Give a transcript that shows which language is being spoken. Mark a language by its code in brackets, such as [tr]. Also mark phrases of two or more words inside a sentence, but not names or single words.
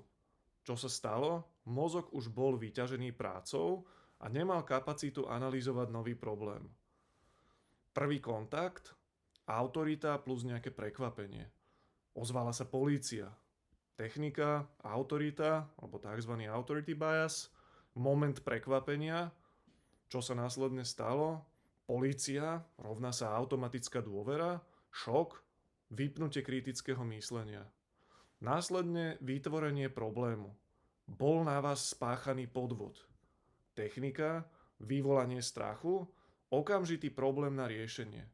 [sk] Čo sa stalo? Mozog už bol vyťažený prácou a nemal kapacitu analyzovať nový problém. Prvý kontakt, autorita plus nejaké prekvapenie. Ozvala sa polícia. Technika, autorita, alebo tzv. [en] Authority bias, [sk] moment prekvapenia. Čo sa následne stalo? Polícia, rovná sa automatická dôvera, šok, vypnutie kritického myslenia. Následne vytvorenie problému. Bol na vás spáchaný podvod. Technika, vyvolanie strachu, okamžitý problém na riešenie.